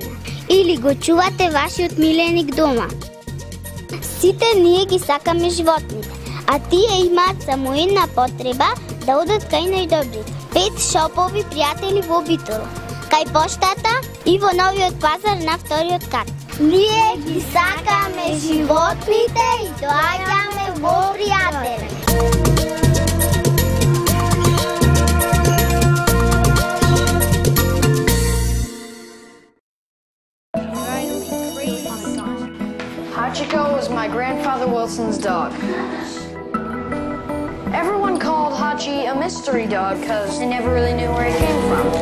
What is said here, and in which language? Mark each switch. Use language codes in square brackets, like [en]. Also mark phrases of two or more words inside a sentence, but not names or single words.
[mk] Или го чувате вашиот миленик дома? Сите ние ги сакаме животните, а тие имаат само една потреба да одат кај најдобрите. 5 шопови пријатели во Битола, кај поштата и во новиот пазар на вториот кат. Ние ги сакаме животните и доаѓаме во пријатели. [en] Hachiko was my grandfather Wilson's dog. Everyone called Hachi a mystery dog because they never really knew where he came from.